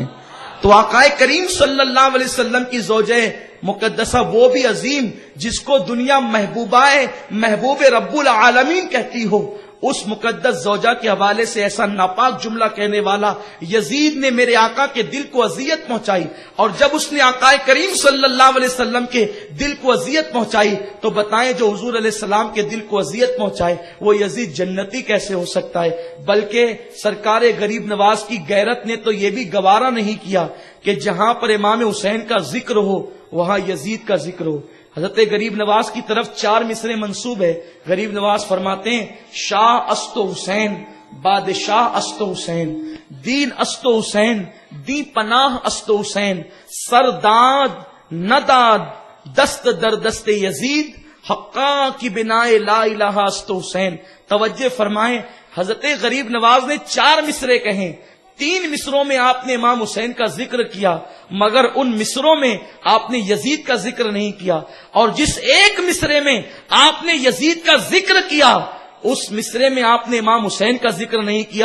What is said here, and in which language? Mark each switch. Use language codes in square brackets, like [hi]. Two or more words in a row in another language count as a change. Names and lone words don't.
[ur] تو آقا کریم [ar] صلی اللہ علیہ وسلم [ur] کی زوجہ مقدسہ وہ بھی عظیم جس کو دنیا محبوب رب العالمین کہتی ہو، اس مقدس زوجہ کے حوالے سے ایسا ناپاک جملہ کہنے والا یزید نے میرے آقا کے دل کو اذیت پہنچائی، اور جب اس نے آقا کریم [ar] صلی اللہ علیہ وسلم [ur] کے دل کو اذیت پہنچائی تو بتائیں جو حضور [ar] علیہ السلام [ur] کے دل کو اذیت پہنچائے وہ یزید جنتی کیسے ہو سکتا ہے؟ بلکہ سرکار غریب نواز کی غیرت نے تو یہ بھی گوارا نہیں کیا کہ جہاں پر امام حسین کا ذکر ہو وہاں یزید کا ذکر ہو۔ حضرت غریب نواز کی طرف 4 مصرے منسوب ہے۔ غریب نواز فرماتے ہیں، [fa] شاہ است و حسین، بادشاہ است و حسین، دین است و حسین، دی پناہ است و حسین، سرداد نداد دست در دست یزید، حقا کی بنائے لا الہ است و حسین۔ [ur] توجہ فرمائیں، حضرت غریب نواز نے 4 مصرے کہیں، 3 مصروں میں آپ نے امام حسین کا ذکر کیا، مگر ان مصروں میں آپ نے یزید کا ذکر نہیں کیا، اور جس ایک مصرے میں آپ نے یزید کا ذکر کیا اس مصرے میں آپ نے امام حسین کا ذکر نہیں کیا۔